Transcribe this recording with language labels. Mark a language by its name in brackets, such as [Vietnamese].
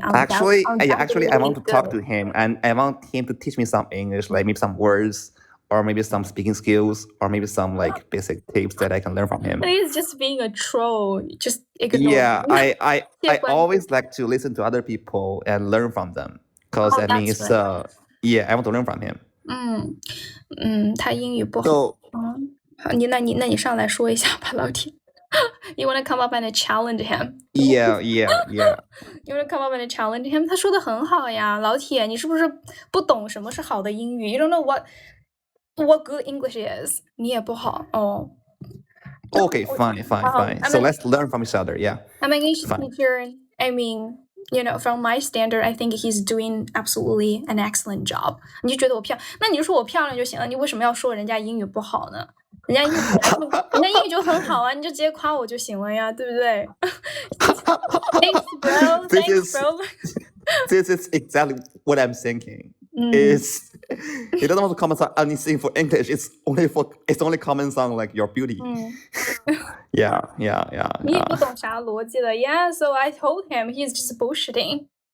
[English] Actually, I want to talk to him, and I want him to teach me some English, like maybe some words, or maybe some speaking skills, or maybe some like basic tips that I can learn from him. But he's just being a troll. Just ignore. Yeah, I always like to listen to other people and learn from them, because I mean it's I want to learn from him. [Chinese] 他英语不好。好，那你上来说一下吧，老铁。 [English] You want to come up and challenge him? Yeah. You want to come up and challenge him? [Chinese] 他说的很好呀，老铁，你是不是不懂什么是好的英语 [English] ？You don't know what good English is. [Chinese] 你也不好哦。 [English] Okay, fine. So let's learn from each other. Yeah. I'm an English teacher. I mean, from my standard, I think he's doing absolutely an excellent job. [Chinese] 你就觉得我漂亮，那你就说我漂亮就行了，你为什么要说人家英语不好呢？人家英语就很好啊，你就直接夸我就行了呀，对不对？ [English] Thanks, bro. This is exactly what I'm thinking. It doesn't want to comment on anything for English. It's only comments on like your beauty. Yeah. [Chinese] 你也不懂啥逻辑的 [English] Yeah, so I told him he's just bullshitting.